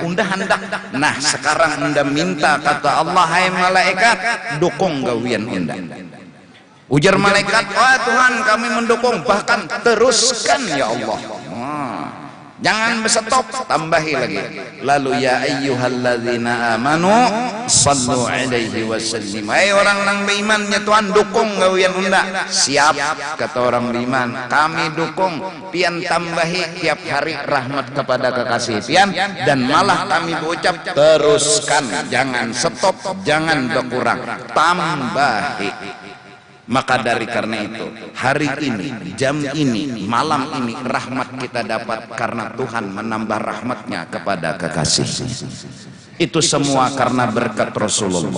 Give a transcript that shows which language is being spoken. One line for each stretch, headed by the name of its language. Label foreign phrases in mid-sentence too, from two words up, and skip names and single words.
Banjar: Unda hendak. Nah sekarang unda minta, kata Allah, hai malaikat dukung gawian unda. Ujar malaikat, wah Tuhan kami mendukung, bahkan teruskan ya Allah. Jangan berstop, tambahi lagi.
Arabic: Lalu يا أيها الذين آمنوا صلوا عليه وسلم.
Banjar: Hai orang nang beriman ya Tuhan dukung gawian unda. Siap kata orang beriman, kami dukung. Pian tambahi tiap hari rahmat kepada kekasih pian, dan malah kami berucap teruskan, jangan stop, jangan berkurang, tambahi. Maka dari karena itu hari ini, jam ini, malam ini rahmat kita dapat karena Tuhan menambah rahmatnya kepada kekasih. Itu semua karena berkat Rasulullah.